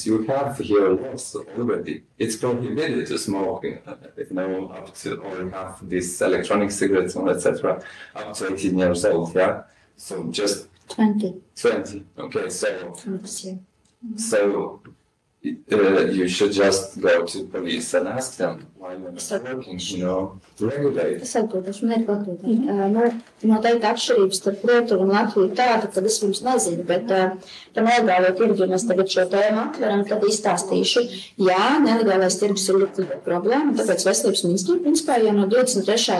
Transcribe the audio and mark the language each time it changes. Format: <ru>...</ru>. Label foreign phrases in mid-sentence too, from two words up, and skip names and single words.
<en>You have here laws already. It's prohibited to smoke, up to, or have these electronic cigarettes, etc. up to 18 years old. Yeah, so just 20. Okay, so you should just go to police and ask them why you're not working, regulate.</en> <lv>Es atbildēšu, noteikti atšķirības starp Lietuvu un Latviju tāda, ka es jums nezinu, bet par nelegālo tirgu, ja mēs tagad šo tēmu atveram, tad izstāstīšu. Jā, nelegālais tirgus ir ļoti problēma, tāpēc Veselības ministrija, principā, jau no 23.</lv>